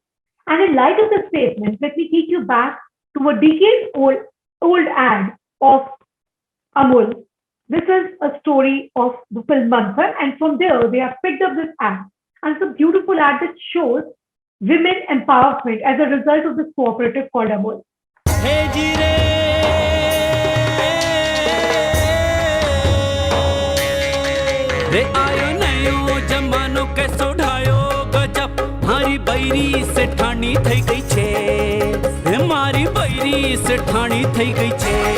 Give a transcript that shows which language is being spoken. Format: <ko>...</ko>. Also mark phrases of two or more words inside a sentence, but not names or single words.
<en>And in light of this statement, let me take you back to a decades-old ad of Amul. This is a story of the film Manthan, and from there they have picked up this ad. And it's a beautiful ad that shows women empowerment as a result of this cooperative called Amul. Hey, Jire.</en> <raj>रे आयो नयो जमानो कैसो ढायो गजब मारी बैरी से ठानी</raj> <gu>થઈ ગઈ છે</gu> <raj>रे मारी बैरी से ठानी</raj> <gu>થઈ ગઈ છે</gu>